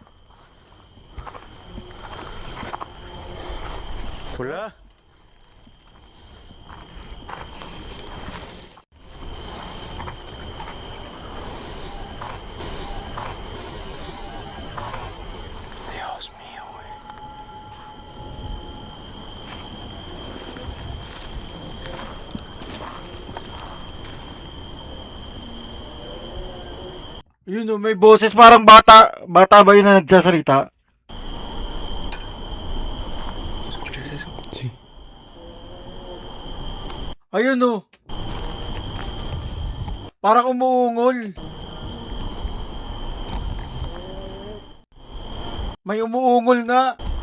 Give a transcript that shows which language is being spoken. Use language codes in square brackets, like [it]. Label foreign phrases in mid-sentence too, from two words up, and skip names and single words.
[es] Hola. Dios mío, güey. [tl] Yun o, may boses parang bata. Bata ba yun na nagsasalita? [es] ¿Escuchas eso? Sí. [tl] Ayun o. Parang umuungol. May umuungol nga.